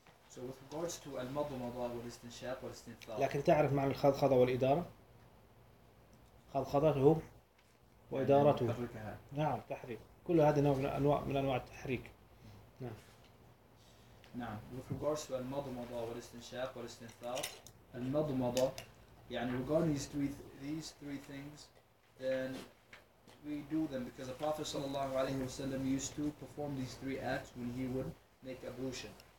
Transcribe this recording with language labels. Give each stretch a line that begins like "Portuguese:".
English: So with regards to
Arabic: المضمضة والاستنشاق والاستنثار، لكن تعرف معنى الخضخضة والإدارة؟ خضخضته وإدارته، نعم، تحريك، كل هذا نوع من أنواع التحريك. نعم.
English: With regards to
Arabic: المضمضة والاستنشاق والاستنثار، المضمضة يعني
English: regarding these three things, then we do them because the Prophet صلى الله عليه وسلم used to perform these three acts when he would make ablution.